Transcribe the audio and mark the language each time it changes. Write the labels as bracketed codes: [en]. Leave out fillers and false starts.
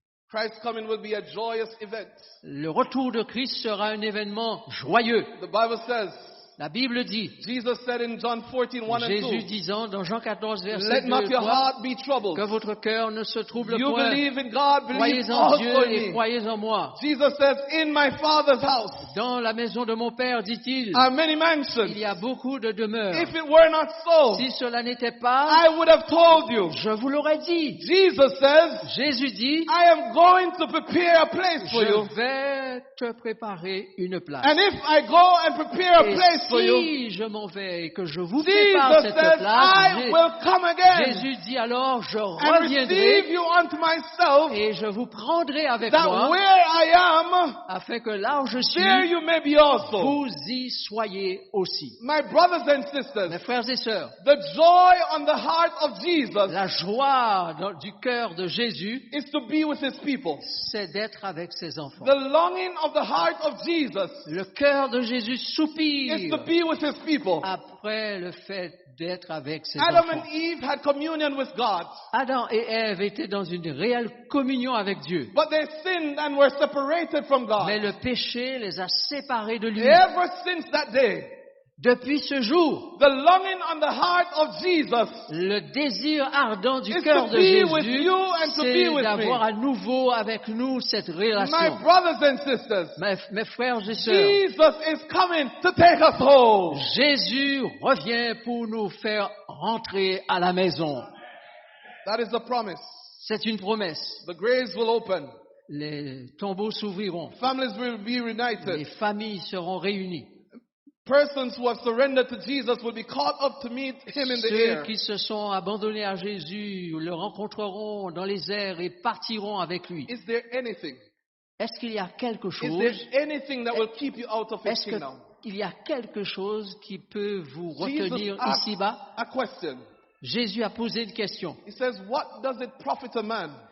[en] Christ's coming will be a joyous event. [fr] Le retour de Christ sera un événement joyeux. [en] The Bible says, [fr] La Bible dit, [en] Jesus said in John 14, 1 and [fr] Jésus [en] 2, [fr] disant dans Jean 14, verset [en] let [fr] 2 [en] not [fr] et [en] your [fr] 3, [en] heart be troubled. [fr] que votre cœur ne se trouble [en] You [fr] point. [en] believe in God, believe [fr] Croyez en [en] also [fr] Dieu [en] in [fr] et [en] me. [fr] croyez en moi. [en] Jesus says, in my Father's house [fr] Dans la maison de mon Père, dit-il, [en] are many [fr] il [en] mansions. [fr] y a beaucoup de demeures. [en] If it were not so, [fr] Si cela n'était pas, [en] I would have told you. [fr] je vous l'aurais dit. [en] Jesus says, [fr] Jésus dit, [en] I am going to prepare a place for you. [fr] je vais te préparer une place. [en] And if I go and prepare a [fr] Et [en] place for you, [fr] si je m'en vais et que je vous prépare [en] Jesus [fr] cette [en] says, [fr] place, [en] I will come again [fr] Jésus dit alors, je [en] and receive [fr] reviendrai [en] you unto myself, [fr] et je vous prendrai avec [en] that [fr] moi, [en] where I am, [fr] afin que là où je [en] there [fr] suis, [en] you may be also. [fr] vous y soyez aussi. [en] My brothers and [fr] Mes [en] sisters, [fr] frères et sœurs, [en] the joy on the heart of Jesus [fr] la joie du cœur de Jésus, [en] is to be with his people. [fr] c'est d'être avec ses enfants. [en] The longing of the heart of Jesus [fr] Le cœur de Jésus [en] is [fr] soupire [en] to be with his people. [fr] après le fait d'être avec ses [en] Adam [fr] enfants. [en] and Eve had communion with God, [fr] Adam et Ève étaient dans une réelle communion avec Dieu. [en] but they sinned and were separated from God. [fr] Mais le péché les a séparés de lui. [en] Ever since that day, [fr] Depuis ce jour, [en] the longing on the heart of Jesus [fr] le désir ardent du [en] is [fr] cœur [en] to [fr] de [en] be with [fr] Jésus, [en] you and to be [fr] c'est [en] with [fr] d'avoir [en] me. [fr] à nouveau avec nous cette [en] My [fr] relation. [en] brothers and sisters, [fr] Mes frères et sœurs, [en] Jesus is coming to take us home. [fr] Jésus revient pour nous faire rentrer à la maison. [en] That is the promise. [fr] C'est une promesse. [en] The graves will open. [fr] Les tombeaux s'ouvriront. [en] Families will be [fr] Les [en] reunited. [fr] familles seront réunies. [en] Persons who have surrendered to Jesus will be caught up to meet him in the [fr] Ceux [en] air. [fr] qui se sont abandonnés à Jésus le rencontreront dans les airs et partiront avec lui. [en] Is there anything? [fr] Est-ce qu'il y a quelque [en] Is [fr] chose? [en] there anything that will keep you out of his [fr] Est-ce [en] kingdom? [fr] qu'il y a quelque chose qui peut vous [en] Jesus [fr] retenir [en] asked [fr] ici-bas? [en] a question. [fr] Jésus a posé une question. [en] He says, what does it profit a man